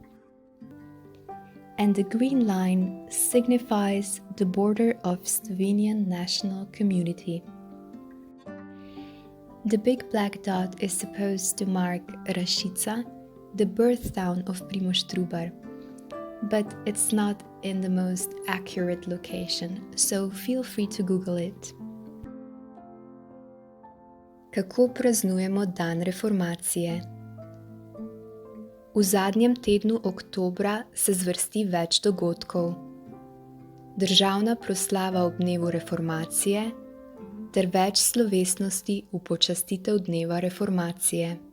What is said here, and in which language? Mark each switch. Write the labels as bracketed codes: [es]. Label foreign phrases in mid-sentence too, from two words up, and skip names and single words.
[en] And the green line signifies the border of Slovenian national community. The big black dot is supposed to mark Rašica, the birth town of Primož Trubar, but it's not in the most accurate location, so feel free to Google it. [sl] Kako praznujemo dan reformacije? V zadnjem tednu oktobra se zvrsti več dogodkov. Državna proslava ob dnevu reformacije ter več slovesnosti v počastitev dneva reformacije.